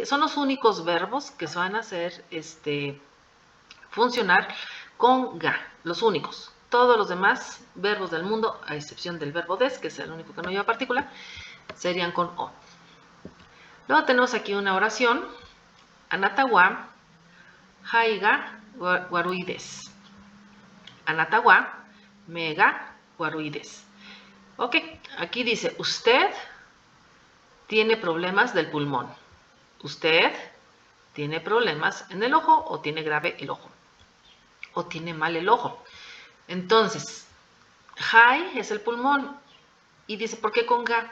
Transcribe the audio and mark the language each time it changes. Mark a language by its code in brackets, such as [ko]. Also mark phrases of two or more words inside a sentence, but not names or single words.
[es] Son los únicos verbos que se van a hacer funcionar con ga, los únicos. Todos los demás verbos del mundo, a excepción del verbo des, que es el único que no lleva partícula, serían con o. Luego tenemos aquí una oración. [ja] あなたは肺が悪いです. あなたは目が悪いです. [es] Ok, aquí dice, usted tiene problemas del pulmón. Usted tiene problemas en el ojo o tiene grave el ojo o tiene mal el ojo. Entonces, Jai es el pulmón y dice, ¿por qué con Ga?